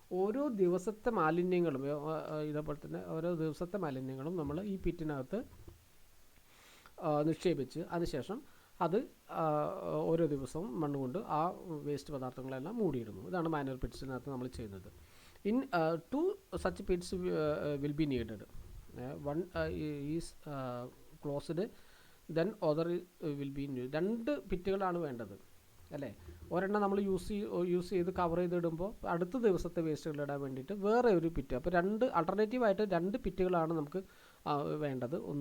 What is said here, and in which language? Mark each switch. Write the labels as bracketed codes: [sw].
[ml] ഓരോ ദിവസത്തെ മാലിന്യങ്ങളും ഇതേപോലെ തന്നെ ഓരോ ദിവസത്തെ മാലിന്യങ്ങളും നമ്മൾ ഈ പിറ്റിനകത്ത് നിക്ഷേപിച്ച് അതിനുശേഷം അത് ഓരോ ദിവസവും മണ്ണുകൊണ്ട് ആ വേസ്റ്റ് പദാർത്ഥങ്ങളെല്ലാം മൂടിയിടുന്നു. ഇതാണ് മാന്യുവർ പിറ്റ്സിനകത്ത് നമ്മൾ ചെയ്യുന്നത്. [en] In 2 such pits will be needed. One is closed, then other will be new. [ml] 2 പിറ്റുകളാണ് വേണ്ടത് അല്ലേ? ഒരെണ്ണം നമ്മൾ യൂസ് ചെയ്ത് കവർ ചെയ്തിടുമ്പോൾ അടുത്ത ദിവസത്തെ വേസ്റ്റുകൾ ഇടാൻ വേണ്ടിയിട്ട് വേറെ ഒരു പിറ്റ്. അപ്പോൾ 2 ആൾട്ടർനേറ്റീവായിട്ട് 2 പിറ്റുകളാണ് നമുക്ക് വേണ്ടത്.